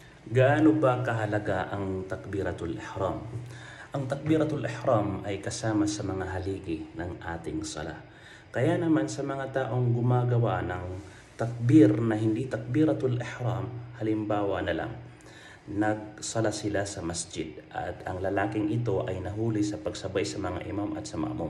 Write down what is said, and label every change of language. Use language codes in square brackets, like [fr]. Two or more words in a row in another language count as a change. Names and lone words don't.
[tl] Gaano ba kahalaga ang takbiratul ihram? Ang takbiratul ihram ay kasama sa mga haligi ng ating sala. Kaya naman sa mga taong gumagawa ng takbir na hindi takbiratul ihram, halimbawa na lang, nagsala sila sa masjid at ang lalaking ito ay nahuli sa pagsabay sa mga imam at sa ma'mum.